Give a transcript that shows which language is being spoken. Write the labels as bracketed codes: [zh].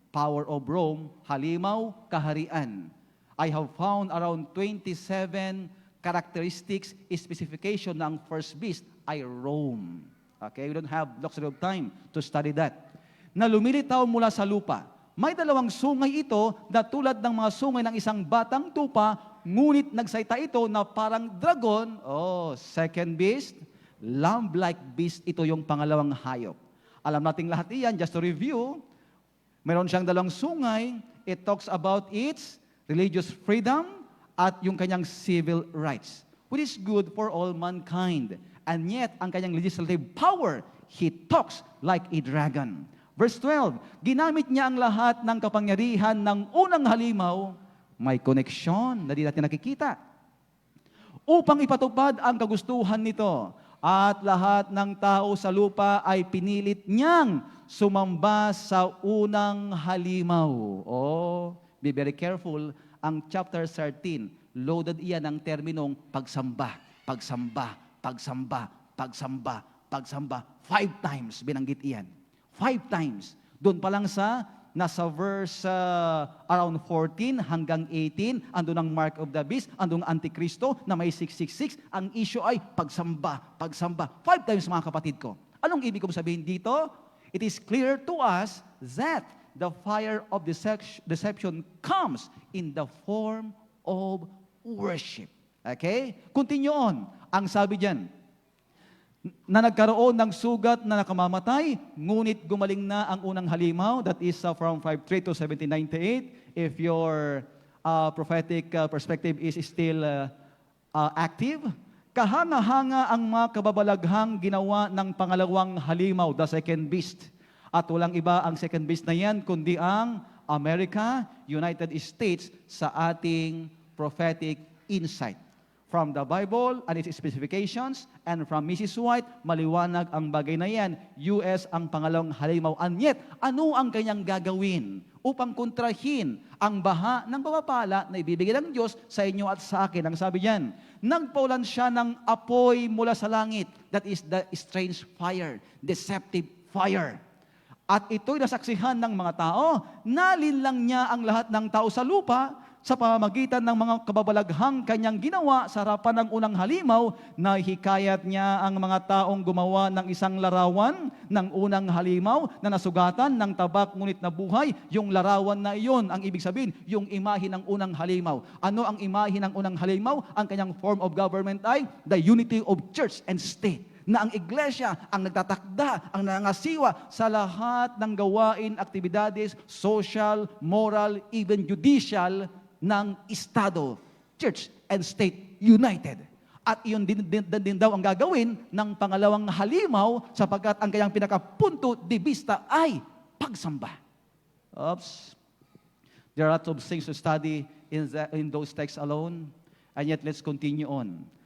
[en] Power of Rome, [tl] halimaw, kaharian. [en] I have found around 27 characteristics, specification ng first beast ay Rome. Okay, we don't have luxury of time to study that. [tl] Na lumilitaw mula sa lupa. May dalawang sungay ito na tulad ng mga sungay ng isang batang tupa, ngunit nagsalita ito na parang dragon. [en] Oh, second beast, lamb-like beast, [tl] ito yung pangalawang hayop. Alam nating lahat iyan, [en] just to review, [tl] meron siyang dalawang sungay. [en] It talks about its religious freedom [tl] at yung kanyang [en] civil rights, which is good for all mankind. And yet, [tl] ang kanyang [en] legislative power, he talks like a dragon. [tl] Verse 12, ginamit niya ang lahat ng kapangyarihan ng unang halimaw, may koneksyon na di natin nakikita, upang ipatupad ang kagustuhan nito. At lahat ng tao sa lupa ay pinilit niyang sumamba sa unang halimaw. [en] Oh, be very careful. [tl] Ang chapter 13, loaded iyan ng terminong pagsamba, pagsamba, pagsamba, pagsamba, pagsamba. 5 times binanggit iyan. 5 times. Doon pa lang sa nasa verse around 14 hanggang 18, andun ang mark of the beast, andun ang Antikristo na may 666. Ang issue ay pagsamba, pagsamba. 5 times mga kapatid ko. Anong ibig kong sabihin dito? [en] It is clear to us that the fire of deception comes in the form of worship. Okay? Continue on. [tl] Ang sabi diyan, na nagkaroon ng sugat na nakamamatay, ngunit gumaling na ang unang halimaw. [en] That is from 5:3 to 1798. If your prophetic perspective is still active, [tl] kahanga-hanga ang mga kababalaghang ginawa ng pangalawang halimaw, [en] the second beast. [tl] At walang iba ang second beast na yan, kundi ang America, United States sa ating prophetic insight. [en] From the Bible and its specifications, and from Mrs. [tl] White, maliwanag ang bagay na yan. US ang pangalawang halimaw. And yet, ano ang kanyang gagawin upang kontrahin ang baha ng pagpapala na ibibigay ng Diyos sa inyo at sa akin? Ang sabi diyan, nagpaulan siya ng apoy mula sa langit. [en] That is the strange fire, deceptive fire. [tl] At ito'y nasaksihan ng mga tao, nalinlang niya ang lahat ng tao sa lupa sa pamamagitan ng mga kababalaghang kanyang ginawa sa harapan ng unang halimaw, na hikayat niya ang mga taong gumawa ng isang larawan ng unang halimaw na nasugatan ng tabak ngunit nabuhay. Yung larawan na iyon, ang ibig sabihin, yung imahe ng unang halimaw. Ano ang imahe ng unang halimaw? Ang kanyang form of government ay [en] the unity of church and state, [tl] na ang iglesia ang nagtatakda, ang nangasiwa sa lahat ng gawain, aktibidades, social, moral, even judicial ng Estado, Church and State United. At iyon din daw ang gagawin ng pangalawang halimaw, sapagkat ang kanyang pinakapunto de vista ay pagsamba. Oops. [en] There are lots of things to study in those texts alone. And yet, let's continue on.